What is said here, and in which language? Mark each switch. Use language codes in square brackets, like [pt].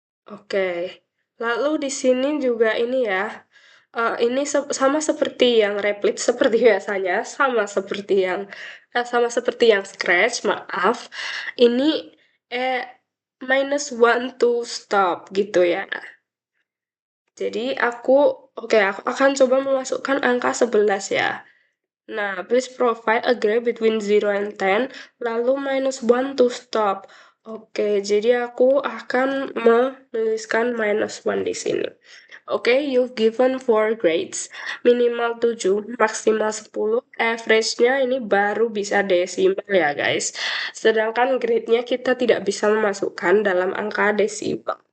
[id] Oke, lalu di sini juga ini ya, ini sama seperti yang replit seperti biasanya, sama seperti yang scratch, maaf. Ini eh -1 to stop gitu ya. Jadi aku akan coba memasukkan angka 11 ya. Nah, [en] please provide a grade between 0 and 10, [id] lalu [en] -1 to stop. [id] Oke, jadi aku akan menuliskan -1 di sini. Oke, [en] you've given 4 grades, [id] minimal 7, maksimal 10, average-nya ini baru bisa desimal ya guys. Sedangkan grade-nya kita tidak bisa memasukkan dalam angka desimal.